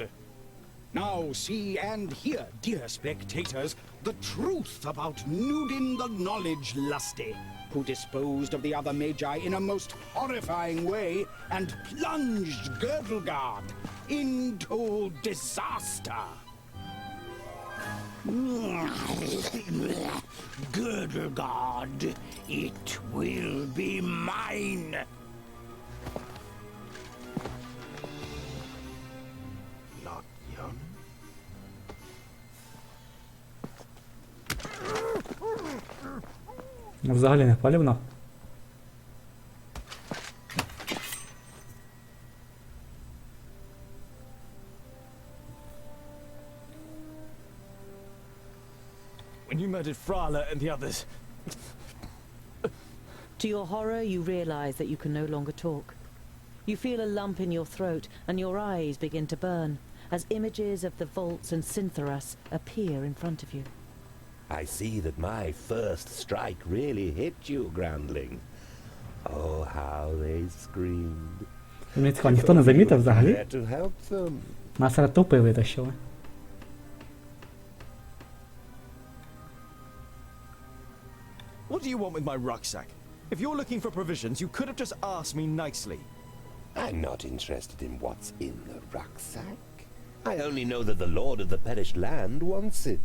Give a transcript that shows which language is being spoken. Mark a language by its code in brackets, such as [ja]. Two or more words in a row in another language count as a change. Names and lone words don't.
[en] Now see and hear, dear spectators, the truth about Nudin the Knowledge Lusty, who disposed of the other magi in a most horrifying way and plunged Girdlegard into disaster. Girdlegard, it will be mine. Not young. [uk] Взагалі не палівно. [en] When you murdered Frala and the others... To your horror, you realize that you can no longer talk. You feel a lump in your throat and your eyes begin to burn as images of the vaults and Cintharas appear in front of you. I see that my first strike really hit you, Groundling. Oh, how they screamed. [uk] Мені цікаво, ніхто не замітив взагалі? [en] There to help them. [uk] Нас серед толпи витащили. [en] What do you want with my rucksack? If you're looking for provisions, you could have just asked me nicely. I'm not interested in what's in the rucksack. I only know that the Lord of the Perished Land wants it.